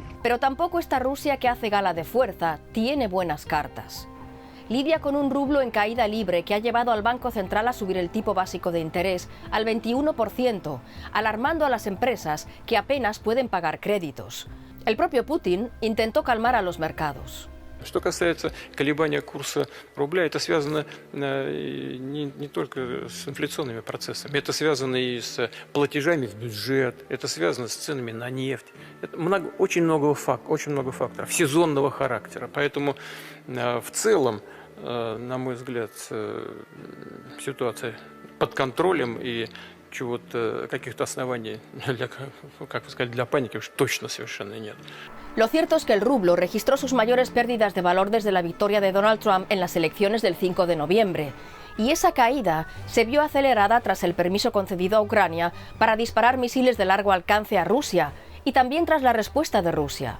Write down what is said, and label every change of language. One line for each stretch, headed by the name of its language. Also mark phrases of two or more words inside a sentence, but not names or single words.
Spanish: Pero tampoco esta Rusia que hace gala de fuerza tiene buenas cartas. Lidia con un rublo en caída libre que ha llevado al Banco Central a subir el tipo básico de interés al 21%, alarmando a las empresas que apenas pueden pagar créditos. El propio Putin intentó calmar a los mercados.
Russian: Что касается колебания курса рубля, это связано не только с инфляционными процессами, это связано и с платежами в бюджет, это связано с ценами на нефть. Это очень много факторов сезонного характера. Поэтому в целом, на мой взгляд, ситуация под контролем и каких-то оснований для паники уж точно совершенно нет.
Spanish: Lo cierto es que el rublo registró sus mayores pérdidas de valor desde la victoria de Donald Trump en las elecciones del 5 de noviembre. Y esa caída se vio acelerada tras el permiso concedido a Ucrania para disparar misiles de largo alcance a Rusia y también tras la respuesta de Rusia.